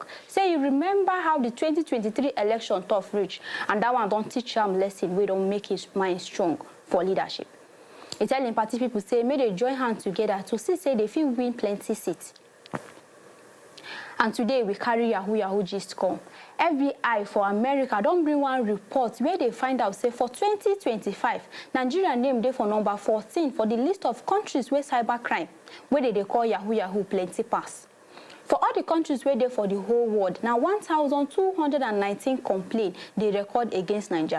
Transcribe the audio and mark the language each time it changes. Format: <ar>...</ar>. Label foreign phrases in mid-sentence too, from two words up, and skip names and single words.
<pcm>Say you remember how the 2023 election tough reach, and that one don teach am lesson wey don make his mind strong for leadership. He tell him party people say may they join hands together to see say they fit win plenty seats. And today we carry Yahoo gist come. FBI for America don't bring one report where they find out say for 2025, Nigeria named there for number 14 for the list of countries where cybercrime, where they call Yahoo plenty pass. For all the countries where they for the whole world, now 1,219 complaints they record against Nigeria.</pcm>